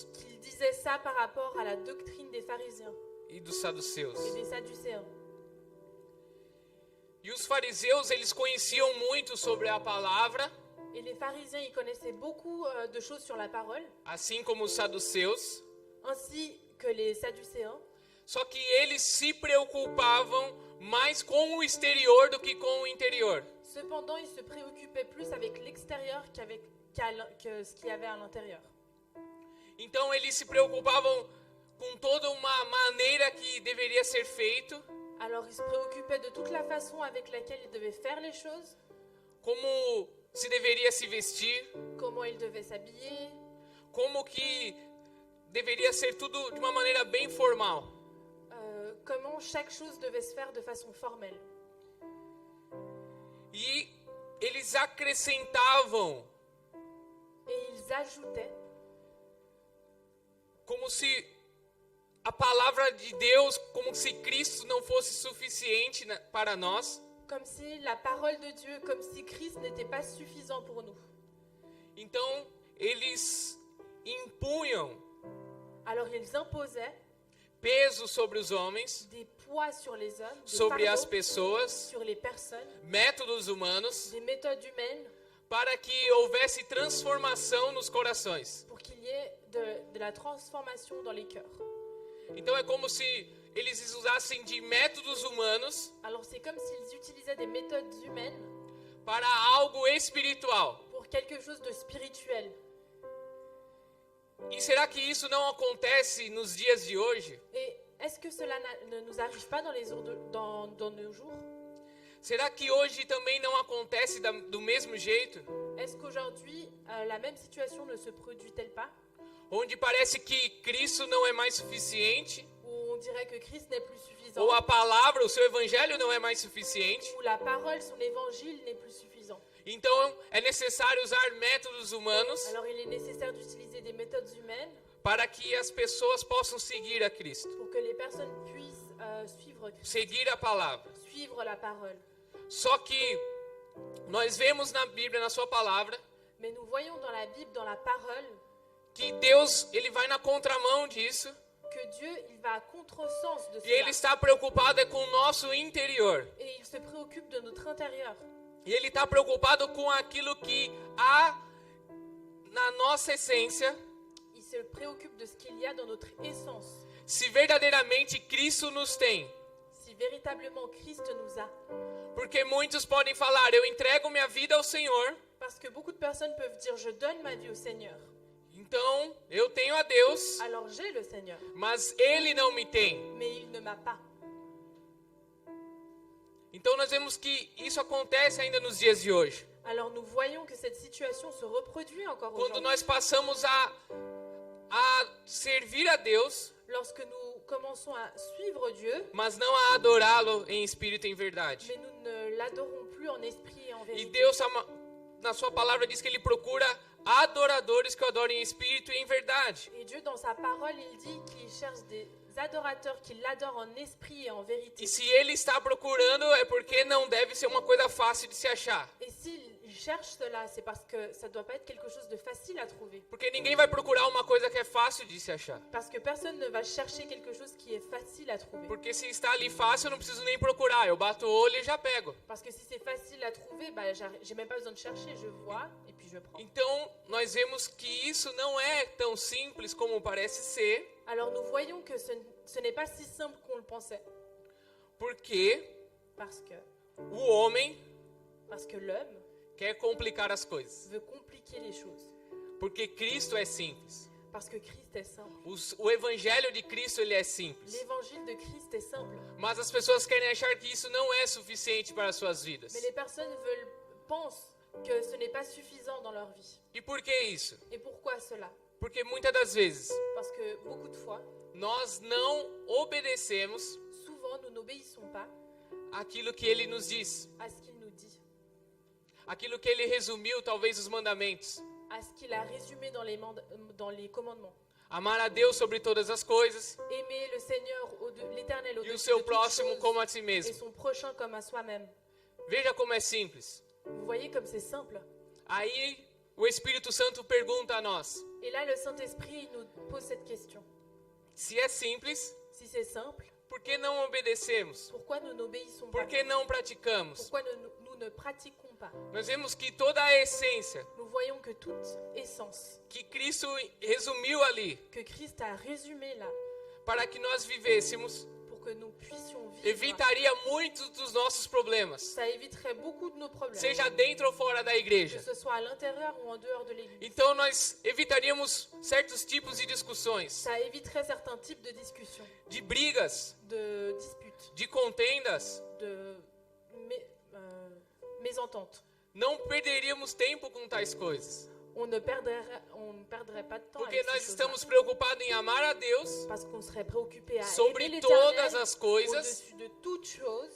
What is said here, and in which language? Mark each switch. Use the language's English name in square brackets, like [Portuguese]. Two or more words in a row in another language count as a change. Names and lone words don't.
[French] qu'il disait ça par rapport à la doctrine des pharisiens [Portuguese] e dos saduceus. [French] et des sadducéens. [Portuguese] E os fariseus, eles conheciam muito sobre a palavra, [French] Et les pharisiens, ils connaissaient beaucoup de choses sur la parole, [Portuguese] assim como os saduceus, [French] ainsi que les sadducéens. [Portuguese] só que eles se preocupavam mais com o exterior do que com o interior. [French] Cependant, ils se préoccupaient plus avec l'extérieur que ce qu'il y avait à l'intérieur. [Portuguese] Então eles se preocupavam com toda uma maneira que deveria ser feito, [French] Alors, ils se préoccupaient de toute la façon avec laquelle ils devaient faire les choses, [Portuguese] como se deveria se vestir, [French] comment ils devaient s'habiller, [Portuguese] como que deveria ser tudo de uma maneira bem formal. [French] comment chaque chose devait se faire de façon formelle. [Portuguese] E eles acrescentavam [French] Et ils ajoutaient [Portuguese] como se a palavra de Deus, como se Cristo não fosse suficiente para nós. [French] comme si la parole de Dieu, comme si Christ n'était pas suffisant pour nous. [Portuguese] Então eles impunham [French] Alors, ils imposaient [Portuguese] peso sobre os homens, [French] des poids sur les hommes, des [Portuguese] sobre as [French] fardeaux [Portuguese] pessoas, [French] sur les personnes, [Portuguese] métodos humanos, [French] des méthodes humaines, [Portuguese] para que houvesse transformação nos corações. [French] pour qu'il y ait de la transformation dans les cœurs. [Portuguese] Então é como se eles usassem de métodos humanos [French] Alors, c'est comme s'ils utilisaient des méthodes humaines [Portuguese] para algo espiritual. [French] pour quelque chose de spirituel. [Portuguese] E será que isso não acontece nos dias de hoje? [French] Et est-ce que cela ne nous arrive pas dans nos jours? [Portuguese] Será que hoje também não acontece do mesmo jeito? [French] Est-ce qu'aujourd'hui, la même situation ne se produit-elle pas? [Portuguese] Onde parece que Cristo não é mais suficiente? [French] Où on dirait que Christ n'est plus suffisant? [Portuguese] Ou a palavra, o seu evangelho não é mais suficiente? [French] Où la parole, son évangile n'est plus suffisant? [Portuguese] Então é necessário usar métodos humanos [French] Alors il est nécessaire d'utiliser des méthodes humaines [Portuguese] para que as pessoas possam seguir a Cristo, [French] pour que les personnes puissent suivre Christ, [Portuguese] seguir a palavra. [French] suivre la parole. [Portuguese] Só que nós vemos na Bíblia, na sua palavra, [French] Mais nous voyons dans la Bible, dans la parole, [Portuguese] que Deus, ele vai na contramão disso. [French] que Dieu, il va à contresens de [Portuguese] E Ele [French] cela. [Portuguese] está preocupado é com o nosso interior. [French] Et il se préoccupe de notre intérieur. [Portuguese] E Ele está preocupado com aquilo que há na nossa essência, [French] Il se préoccupe de ce qu'il y a dans notre essence. [Portuguese] se verdadeiramente Cristo nos tem. [French] Si véritablement Christ nous a. [Portuguese] Porque muitos podem falar, eu entrego minha vida ao Senhor, [French] Parce que beaucoup de personnes peuvent dire, je donne ma vie au Seigneur. [Portuguese] então eu tenho a Deus, [French] Alors j'ai le Seigneur, [Portuguese] mas Ele não me tem. [French] mais il ne m'a pas. [Portuguese] Então nós vemos que isso acontece ainda nos dias de hoje. [French] Alors nous voyons que cette situation se reproduit encore [Portuguese] Quando [French] aujourd'hui. [Portuguese] nós passamos a servir a Deus, [French] Lorsque nous commençons à suivre Dieu, [Portuguese] mas não a adorá-lo em espírito e em verdade. [French] mais nous ne l'adorons plus en esprit et en [Portuguese] E [French] vérité. [Portuguese] Deus, na sua palavra, diz que Ele procura adoradores que o adorem em espírito e em verdade. [French] Et Dieu, dans sa parole, il dit qu'il cherche des adorateurs qui l'adorent en esprit et en vérité. [Portuguese] E se Ele está procurando, é porque não deve ser uma coisa fácil de se achar. [French] Et s'il cherche cela, c'est parce que ça ne doit pas être quelque chose de facile à trouver. [Portuguese] Porque ninguém vai procurar uma coisa que é fácil de se achar. [French] Parce que personne ne va chercher quelque chose qui est facile à trouver. [Portuguese] Porque se está ali fácil, eu não preciso nem procurar. Eu bato o olho e já pego. [French] Parce que si c'est facile à trouver, bah, j'ai même pas besoin de chercher, je vois et puis je prends. [Portuguese] Então, nós vemos que isso não é tão simples como parece ser. [French] Alors nous voyons que ce n'est pas si simple qu'on le pensait. [Portuguese] Porque [French] Parce que [Portuguese] o homem [French] l'homme [Portuguese] quer complicar as coisas. [French] veut compliquer les choses. [Portuguese] Porque Cristo é simples. [French] Parce que Christ est simple. [Portuguese] O evangelho de Cristo, ele é simples. [French] L'évangile de Christ est simple. [Portuguese] Mas as pessoas querem achar que isso não é suficiente para as suas vidas. [French] Mais les personnes pensent que ce n'est pas suffisant dans leur vie. [Portuguese] E por que isso? [French] Et pourquoi cela? [Portuguese] Porque muitas das vezes [French] Parce que beaucoup de fois, [Portuguese] nós não obedecemos [French] souvent, nous n'obéissons pas [Portuguese] aquilo que ele nos diz. [French] à ce qu'il nous dit, [Portuguese] Aquilo que ele resumiu, talvez, os mandamentos. [French] à ce qu'il a résumé dans les commandements. [Portuguese] Amar a Deus sobre todas as coisas [French] Aimer le Seigneur, l'Éternel [Portuguese] e o [French] au-dessus [Portuguese] seu [French] de toutes [Portuguese] próximo [French] choses, [Portuguese] como a si [French] et [Portuguese] mesmo. [French] son prochain comme à soi-même. [Portuguese] Veja como é simples. [French] Vous voyez comme c'est simple. [Portuguese] Aí o Espírito Santo pergunta a nós: [French] Et là, le Saint-Esprit nous pose cette question. [Portuguese] se é simples, [French] Si c'est simple, [Portuguese] por que não obedecemos? [French] pourquoi nous n'obéissons [Portuguese] Por [French] pas? [Portuguese] que não praticamos? [French] Pourquoi nous ne pratiquons pas? [Portuguese] Nós vemos que toda a essência [French] Nous voyons que toute essence [Portuguese] que Cristo resumiu ali, [French] que Christ a résumée là, [Portuguese] para que nós vivêssemos, [French] pour que nous puissions vivre, [Portuguese] evitaria muitos dos nossos problemas, [French] ça éviterait beaucoup de nos problèmes, [Portuguese] seja dentro ou fora da [French] que [Portuguese] igreja. [French] ce soit à l'intérieur ou en dehors de l'église. [Portuguese] Então nós evitaríamos certos tipos de discussões, [French] Ça éviterait certains types de discussions, [Portuguese] de brigas, [French] de disputes, [Portuguese] de contendas. [French] de mésententes. [Portuguese] Não perderíamos tempo com tais coisas, [French] On ne perdrait pas de temps [Portuguese] porque [French] avec [Portuguese] nós [French] ces choses-là, [Portuguese] estamos preocupados em amar a Deus [French] parce qu'on serait préoccupé à [Portuguese] sobre [French] aimer [Portuguese] todas [French] l'Éternel [Portuguese] as coisas [French] au-dessus de toute chose